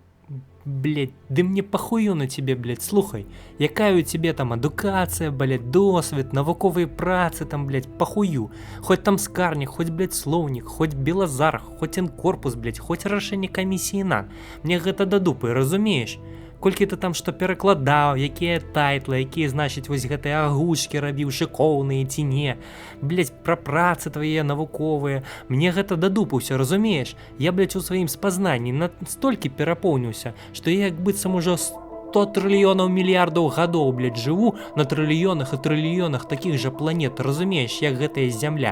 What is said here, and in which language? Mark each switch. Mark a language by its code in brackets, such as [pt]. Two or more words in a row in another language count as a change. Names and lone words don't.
[ru] Блядь, да мне похую на тебе, блядь, [uk] слухай, якая у тебе там адукація, блядь, досвід, навукові праці там, [ru] блядь, похую. Хоть там скарник, хоть, блядь, словник, хоть белозар, хоть інкорпус, блядь, хоть [be] рашэнне камісіі [ru] НАН. [be] Мне гэта да дупы, разумееш? Колькі ты там што перакладаў, якія тайтлы, якія, значыць, вось гэтыя агучкі рабіў, шыкоўныя ці не. Блядь, пра працы твае навуковыя. Мне гэта да дупы ўсё, разумееш? Я, блядь, у сваім спазнанні настолькі перапоўніўся, што я як быццам ужо 100 трыльёнаў мільярдаў гадоў, блядь, жыву на трыльёнах і трыльёнах такіх жа планет, разумееш, як гэтая зямля.